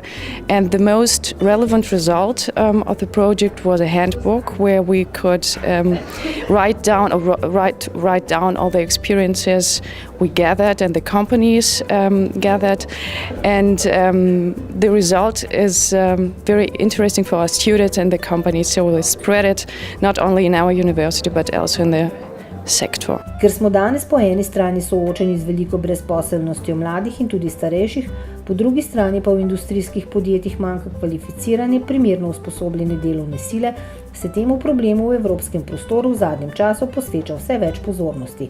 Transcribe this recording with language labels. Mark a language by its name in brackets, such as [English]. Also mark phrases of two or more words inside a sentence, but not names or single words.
[English] And the most relevant result of the project was a handbook where we could write down all the experiences we gathered and the companies gathered, and the result is very interesting for our students and the companies, so we spread it not only in our university but also in the sector. [Slovenian] Ker smo danes po eni strani soočeni z veliko brezposelnostjo mladih in tudi starejših, Po drugi strani pa v industrijskih podjetjih manjka kvalificirane, primerno usposobljene delovne sile, se temu problemu v evropskem prostoru v zadnjem času posveča vse več pozornosti.